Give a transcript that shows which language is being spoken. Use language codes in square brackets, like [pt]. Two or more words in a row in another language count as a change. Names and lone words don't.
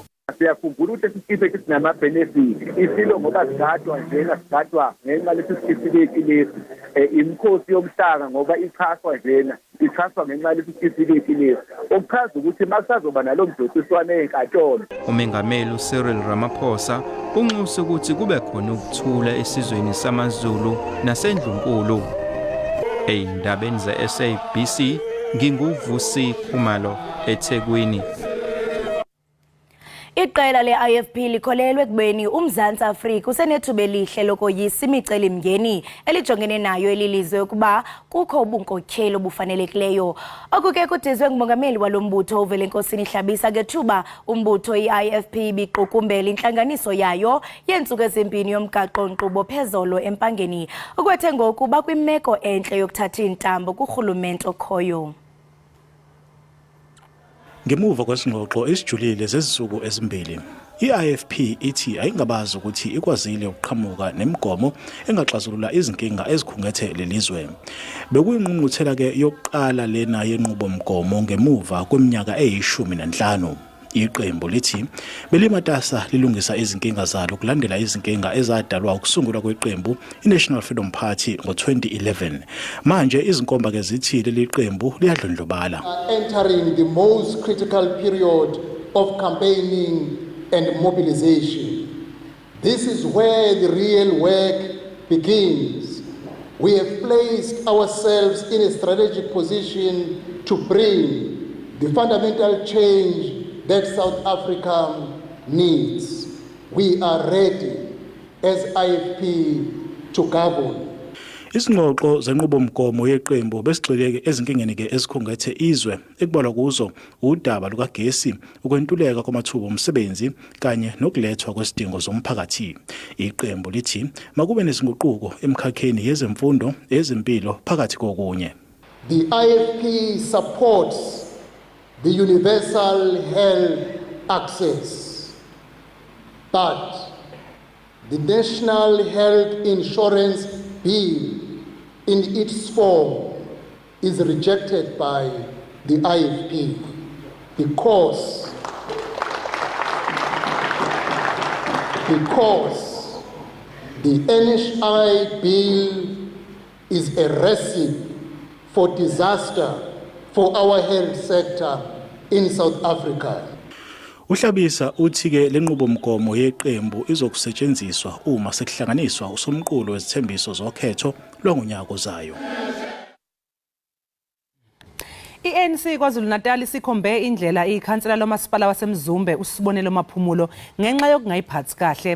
[zu] Siyakhumbula ukuthi sisibe sinama benefits isilo ngoba sigadwa njena sigadwa ngenxa lesisitifiketi lesi imkhosi yomhlanga ngoba ichaswa njena ichaswa ngenxa lesisitifiketi lesi okuchaza ukuthi makusazoba nalomdosiswane enkantolo. Umengameli uCyril Ramaphosa unxusa ukuthi kube khona ukuthula esizweni samaZulu nasendlunkulu. Eindabeni ze-SABC nginguvusi Khumalo eThekwini. [xh] Iqela le-IFP likholelwe ekubeni uMzantsi Afrika usenethuba elihle lokoyisa imicelimngeni elijongene nayo elilizwe ukuba kukho ubunkokheli obufanelekileyo. Oku ke kudizwe ngumongameli walo mbutho uVelenkosini Hlabisa ngethuba umbutho i-IFP ibiqukumbela intlanganiso yayo yeentsuku ezimbini yomgaqo-nkqubo phezolo empangeni ukwethe ngoku bakwimeko entle yokuthatha iintambo kurhulumente okhoyo. [zu] Ngemuva kwesingxoxo esijulile zezisuku ezimbili, i-IFP ithi ayingabazi ukuthi ikwazile ukuqhamuka nemigomo engaxazulula izinkinga ezikhungethe lelizwe. Bekuyingqungquthela ke yokuqala lena yenqubomgomo ngemuva kweminyaka eyi-15. Iqembu lithi belimatasa lilungisa izinkinga zalo kulandela izinkinga ezadalwa ukusungulwa kweqembu iNational Freedom Party ngo-2011. Manje izinkomba ke zithi leli qembu liyadlondlobala. [en] Entering the most critical period of campaigning and mobilization. This is where the real work begins. We have placed ourselves in a strategic position to bring the fundamental change that South Africa needs. We are ready as IFP to govern. [zu] Isingxoxo zenqubomgomo yeqembu besigxileke ezinkingeni ke ezikhungethe izwe ekubalwa kuzo udaba lukagesi, ukwentuleka kwamathuba omsebenzi kanye nokulethwa kwesidingo zomphakathi. Iqembu lithi makube nezinguquko emkhakheni yezemfundo, ezempilo phakathi kokunye. [en] The IFP supports the universal health access, but the National Health Insurance Bill in its form is rejected by the IFP because the NHI bill is a recipe for disaster for our health sector in South Africa. [zu] Uhlabisa uthi ke lenqubomgomo yeqembu izokusetshenziswa uma sekuhlanganiswa usomqulu wezithembiso zokhetho lwangonyaka ozayo. I-ANC KwaZulu-Natal sikhombe indlela ikhansela lomasipala waseMzumbe uSibonelo Maphumulo ngenxa yokungayiphathi kahle.